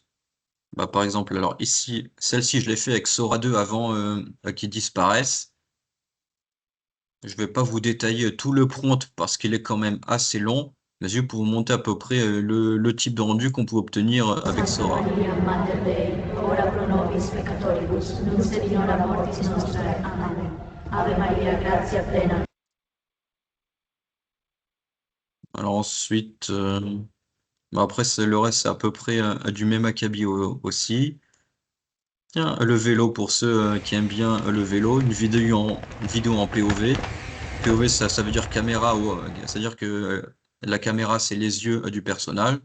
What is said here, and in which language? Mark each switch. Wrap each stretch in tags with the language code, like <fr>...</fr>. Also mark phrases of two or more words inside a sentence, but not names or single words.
<fr>Bah, par exemple, alors ici, celle-ci, je l'ai fait avec Sora 2 avant qu'il disparaisse. Je vais pas vous détailler tout le prompt parce qu'il est quand même assez long, mais juste pour vous montrer à peu près le type de rendu qu'on peut obtenir avec Sora.</fr> <la>Maria, Mater Dei, ora pro nobis peccatoribus, nunc et in hora mortis nostrae. Amen. Ave Maria, gratia plena.</la> <fr>Alors ensuite, bah après, le reste, c'est à peu près du même acabit aussi. Tiens, le vélo pour ceux qui aiment bien le vélo, une vidéo en POV. POV, ça veut dire caméra, c'est-à-dire que la caméra, c'est les yeux du personnage.</fr>